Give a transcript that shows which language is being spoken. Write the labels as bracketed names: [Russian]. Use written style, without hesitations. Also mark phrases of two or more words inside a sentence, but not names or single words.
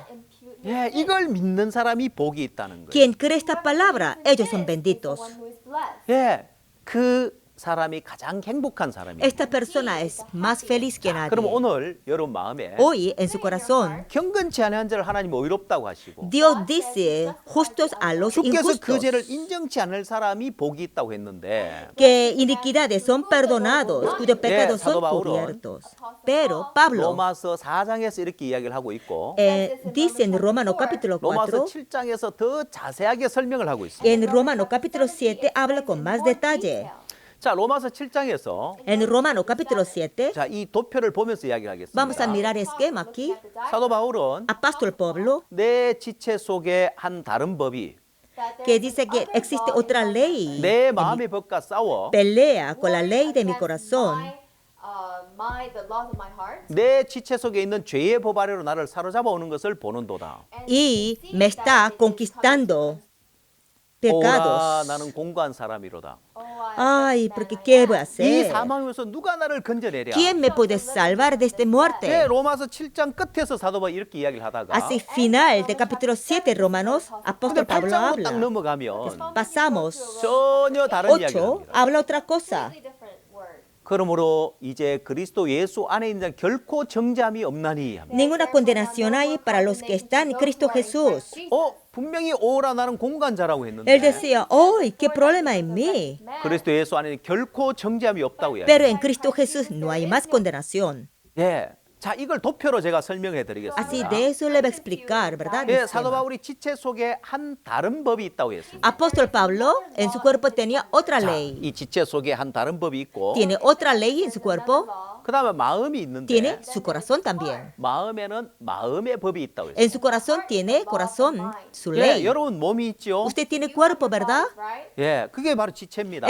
[Korean] 예, 이걸 믿는 사람이 복이 있다는 거예요. [Spanish] Quien cree esta palabra, ellos son benditos. [Korean] 예, 그 사람이 가장 행복한 사람이에요. [Spanish] Esta persona es más feliz que nadie. [Korean] 그럼 오늘 여러분 마음에 [Spanish] Hoy, en su corazón, [Korean] 경건치 아니한 자를 하나님 의롭다고 하시고 [Spanish] Dios dice justos a los [Korean] 주께서 그 [Spanish] injustos. [Korean] 죄를 인정치 않을 사람이 복이 있다고 했는데 [Spanish] Que iniquidades son perdonados, cuyos pecados son [Korean] 사도 바울은 [Spanish] cubiertos. Pero Pablo [Korean] 로마서 4장에서 이렇게 이야기를 하고 있고 [Spanish] dice en Romanos capítulo [Korean] 로마서 [Spanish] 4, [Korean] 7장에서 더 자세하게 설명을 하고 있습니다. [Spanish] en Romanos capítulo 7 habla con más detalle. [Korean] 자, 로마서 7장에서 [Spanish] En Romanos capítulo 7 [Korean] 자, 이 도표를 보면서 이야기를 하겠습니다. [Spanish] vamos a mirar esquema aquí. [Korean] 사도 바울은 [Spanish] Apóstol Pablo [Korean] 내 지체 속에 한 다른 법이 [Spanish] que dice que existe otra ley. [Korean] 내 마음의 법과 싸워 [Spanish] Pelea con la ley de mi corazón. [Korean] 내 지체 속에 있는 죄의 법 아래로 나를 사로잡아 오는 것을 보는도다. [Spanish] Y me está conquistando [Korean] 오라 [Spanish] pecados. [Korean] 나는 공고한 사람이로다. [Spanish] Ay, porque ¿qué voy a [Korean] 이 [Spanish] hacer? [Korean] 사망에서 누가 나를 건져내랴? [Spanish] ¿Quién me puede salvar de esta [Korean] 예, [Spanish] muerte? [Korean] 로마서 7장 끝에서 사도 바울이 이렇게 이야기를 하다가 [Spanish] Hacia final del capítulo 7 Romanos, [Korean] 근데 [Spanish] apóstol Pablo [Korean] 8장으로 딱 [Spanish] habla. [Korean] 넘어가면 [Spanish] Pasamos. [Korean] 전혀 다른 이야기를 [Spanish] 8 [Korean] 합니다. [Spanish] habla otra cosa. [Korean] 그러므로 이제 그리스도 예수 안에 있는 자는 결코 정죄함이 없나니 합니다. [Spanish] Ninguna condenación hay para los que están en Cristo Jesús. [Korean] 분명히 오라 나는 공간자라고 [Spanish] Él [Korean] 했는데 [Spanish] decía, oh, ¿qué problema en mí? [Korean] 그리스도 예수 안에는 결코 정죄함이 없다고 [Spanish] Pero [Korean] 이야기합니다. [Spanish] en Cristo Jesús no hay más condenación. [Korean] 예. 자, 이걸 도표로 제가 설명해 드리겠습니다. [Spanish] Así de eso le va a explicar, ¿verdad? [Korean] 예, [Spanish] El [Korean] 사도 [Spanish] esquema. [Korean] 바울이 지체 속에 한 다른 법이 있다고 했습니다. [Spanish] Apóstol Pablo en su cuerpo tenía otra [Korean] 자, [Spanish] ley. [Korean] 이 지체 속에 한 다른 법이 있고 [Spanish] Tiene otra ley en su cuerpo, [Korean] 그다음에 마음이 있는데 [Spanish] tiene su corazón también. [Korean] 마음에는 마음의 법이 있다고 했습니다. [Spanish] En su corazón tiene corazón, su [Korean] 예, [Spanish] ley. [Korean] 여러분 몸이 있죠? [Spanish] Usted tiene cuerpo, ¿verdad? [Korean] 예, 그게 바로 지체입니다.